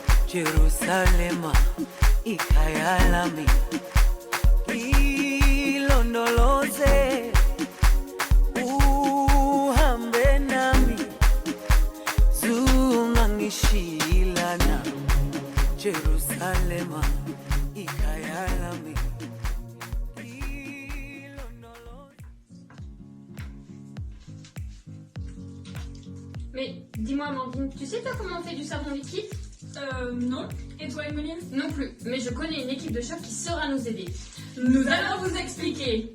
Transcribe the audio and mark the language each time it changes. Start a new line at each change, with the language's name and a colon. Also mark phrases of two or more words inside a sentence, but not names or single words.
Zulu: Jerusalema ikayalami ilondoloze uhambe nami zungangishilana Jerusalema ikayalami.
French: Mais dis-moi Amandine, tu sais toi comment on fait du savon liquide? Non. Et toi, Emeline? Non plus, mais je connais une équipe de choc qui saura nous aider. Nous allons vous expliquer.